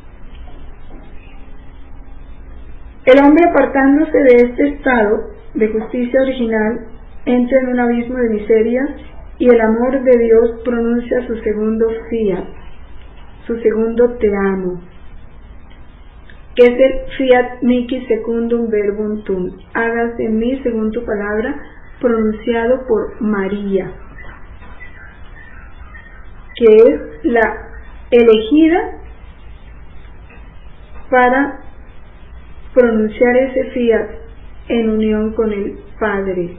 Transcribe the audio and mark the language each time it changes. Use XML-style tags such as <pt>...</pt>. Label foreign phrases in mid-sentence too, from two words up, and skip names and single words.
<es>El hombre, apartándose de este estado de justicia original, entra en un abismo de miseria, y el amor de Dios pronuncia su segundo fiat, su segundo te amo, que es el</es> <la>fiat mihi secundum verbum tuum,</la> <es>hágase en mí según tu palabra, pronunciado por María, que es la elegida para pronunciar ese fiat en unión con el Padre.</es>